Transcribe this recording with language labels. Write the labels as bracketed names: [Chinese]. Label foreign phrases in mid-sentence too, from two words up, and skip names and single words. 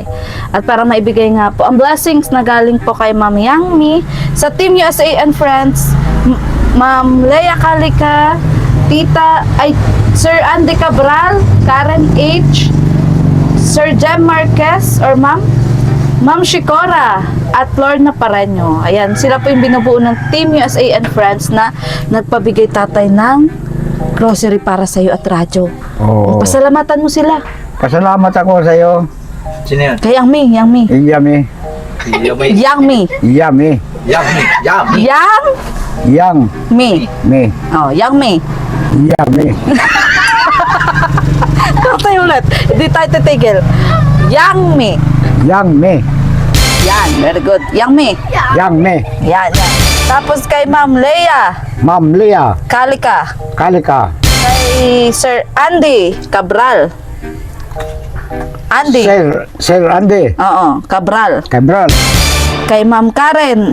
[Filipino] At para maibigay nga po ang blessings na galing po kay Ma'am Yang Mi sa Team USA and Friends, Ma'am Lea Calica, Sir Andy Cabral, Karen H, Sir Jem Marquez, or Ma'am Shikora at Lorna Pareño. Ayan, sila po yung binubuo ng Team USA and Friends na nagpabigay tatay ng grocery para sa iyo at radyo. Oo. Pasalamatan mo sila. Pasalamat ako sa iyo. Sino yan? Kay Yang Mi. Yummy. Yummy. Yang Mi. Yummy. Yummy. Yummy. Yang Yang. Mi. Me. Oh, Yang Mi. Yummy. Tatay ulit. Hindi tayo titigil. Yang Mi. Yang me. [English] Yan, very good. [Filipino] Yang Mi. Yang me. Yan. Tapos kay Ma'am Lea Ma'am Lea. Calica. Kalika. Kay Sir Andy Cabral. Andy. Sir Andy. Oo, Cabral. Cabral. Kay Ma'am Karen